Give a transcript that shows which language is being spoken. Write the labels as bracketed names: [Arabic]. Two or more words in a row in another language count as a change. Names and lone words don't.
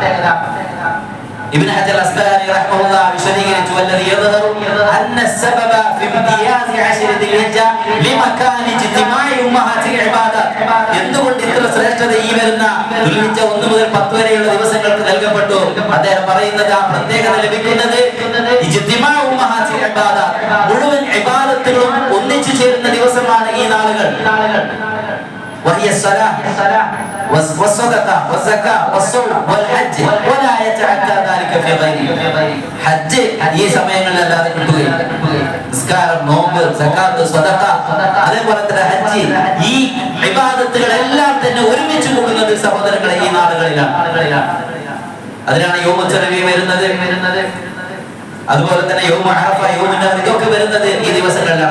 [Malayalam] ഇബ്നു ഹജർ അസ്ഖലാനി റഹിമഹുല്ലാഹ് വിശദീകരിച്ചു, [Arabic] والذي يظهر أن السبب في امتياز عشر ذي الحجة لمكان اجتماع أمهات العبادة, [Malayalam] എന്തുകൊണ്ട് ഇത്ര ശ്രേഷ്ഠത ഈ വരുന്ന ദുൽഹിജ്ജ 1 മുതൽ 10 വരെയുള്ള ദിവസങ്ങൾക്ക് നൽകപ്പെട്ടു? അദ്ദേഹം പറയുന്നത്, ആ പ്രത്യേകത ലഭിക്കുന്നത് [Arabic] اجتماع أمهات العبادة, [Malayalam] മുഴുവൻ ഇബാദത്തുകളും ഒന്നിച്ചു ചേരുന്ന ദിവസമാണ് ഈ നാളുകൾ. [Arabic] وهي الصلاة والصدقة والزكاة والصوم والحج ولا يتعدى ذلك في غيره. [Malayalam] ഹജ്ജ് ഈ സമയങ്ങളിലല്ലാതെ കിട്ടുകയില്ല. നിസ്കാരം, നോമ്പ്, സക്കാത്ത്, സ്വതക്ക, അതേപോലെ തന്നെ ഹജ്ജ്, ഈ ഇബാദത്തുകളെല്ലാം തന്നെ ഒരുമിച്ച് കൂടുന്നത് സഹോദരങ്ങളെ ഈ നാളുകളിലാണ്. അതിനാണ് [Arabic] يوم التروية [Malayalam] വരുന്നത്, അതുപോലെ തന്നെ [Arabic] يوم عرفة, يوم النحر, [Malayalam] ഇതൊക്കെ വരുന്നത് ഈ ദിവസങ്ങളിലാണ്.